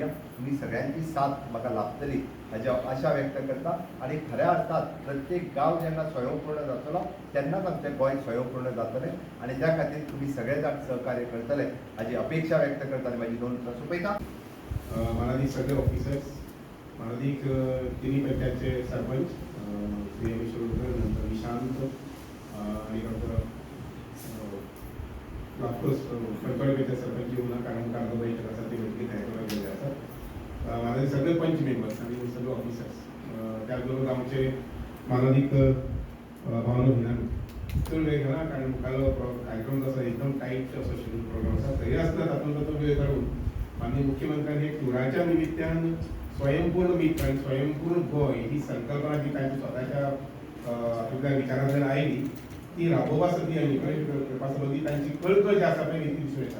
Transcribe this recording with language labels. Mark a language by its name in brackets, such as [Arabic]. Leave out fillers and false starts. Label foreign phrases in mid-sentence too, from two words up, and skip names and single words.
[Konkani] तुमी सगळ्यांची साथ म्हाका लाभतली हाची आशा व्यक्त करता आनी खऱ्या अर्थात प्रत्येक गांव जेन्ना स्वयंपूर्ण जातलो तेन्नाच आमचें गोंय स्वयंपूर्ण जातलें आनी त्या खातीर तुमी सगळे जाण सहकार्य करतले हाची अपेक्षा व्यक्त करता आनी म्हाजी 2 उतरां सोंपयता. [Marathi] मानाधीश सगळे ऑफिसर्स, मानाधीश तिन्ही पंचायतचे सरपंच श्री अमित शिरोडकर, नंतर निशांत आणि डॉक्टर [English] of course [Marathi] पंचवाडीचे सरपंच येऊन कारण कागदोबाई त्यासाठी वेगळी तयारी केलेली असतात. [Konkani] मानाधीश सगळे पंच मेंबर्स आणि सगळे ऑफिसर्स, त्याचबरोबर आमचे मानाधिक भावना भिनान चड वेळ घेना कारण मुखालो कार्यक्रम जसो एकदम टाईट असो [English] schedule program [Konkani] आसा. तरी आसतना तातूंत तो वेळ काडून माननीय मुख्यमंत्र्यांनी टुराच्या निमित्तान स्वयंपूर्ण मित्र आणि स्वयंपूर्ण गोंय ही संकल्पना जी तांची स्वताच्या आपल्या विचारांतल्यान आयली ती राबोवपासाठी आनी करपासाठी तांची कळकळ जी आसा पळय ती दिसून येता.